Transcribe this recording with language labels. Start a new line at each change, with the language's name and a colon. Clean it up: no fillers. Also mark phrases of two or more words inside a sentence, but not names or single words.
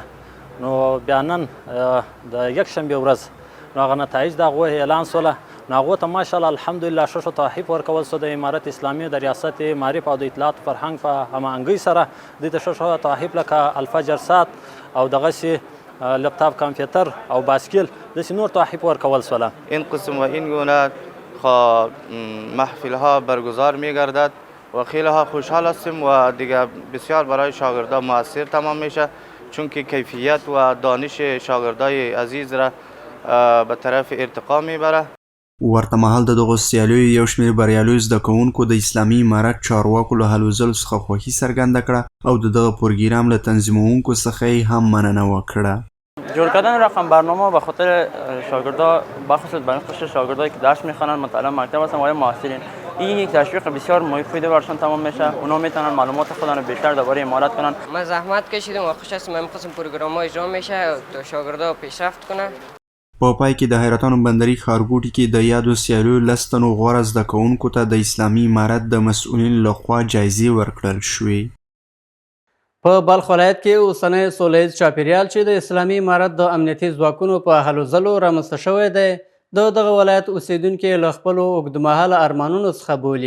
Pashto: نو بیا نن د یکشنبې ورځ نو هغه نتایج د هغو اعلان سوله. نو هغو ته ماشاءالله الحمدلله ښه تحفیف ورکول سو. د امارت اسلامي د ریاست معرف او د اطلاعات فرهنګ په هماهنګۍ سره دوی ته ښه تحفیف لکه الفجر ساعت او دغسې
English: laptop computer
Pashto: او باسکل داسې نور تحفیف ورکول سوله.
Persian: این قسم و این گونه محفلها برگزار می‌گردد و خیلی ها خوشحال هستیم و دیگه بسیار برای شاگردان مؤثر تمام میشه، چون که کیفیت و دانش شاگردای عزیز را به طرف ارتقا میبره.
Pashto: ورته مهال د دغو سیالیو یو شمېر بریالیو زده کوونکو د اسلامي امارت چارواکو له هلو ځلو څخه خوښي څرګنده کړه او د دغه پروګرام له تنظیموونکو څخه یې هم مننه وکړه.
Persian: جور کردن رقم برنامه به خاطر شاگردها، بخصوص برای خصوص شاگردایی که درس میخوانند مطالعه مکتب هستند و آیا معاصرین، این یک تشویق بسیار مفید برشان تمام میشه. اونا میتونن معلومات خودشون رو بیشتر درباره امارت کنن. ما زحمت کشیدیم و خوش هستم این قسم پروگرام‌ها اجرا میشه تا شاگردها پیشرفت کنن.
Pashto: په پای کې د حیرتانو بندري ښارګوټي کې د یادو سیالیو 10 تنو غوره زده کوونکو ته د اسلامي امارت د مسؤلینو لخوا جایزې ورکړل شوې. په بلخ ولایت کې اوسنی سوله ییز چاپیریال چې د اسلامي امارت د امنیتي ځواکونو په هلو ځلو رامنځته شوی دی، د دغه ولایت اوسیدونکي له خپلو اوږدمهاله ارمانونو څخه بولي.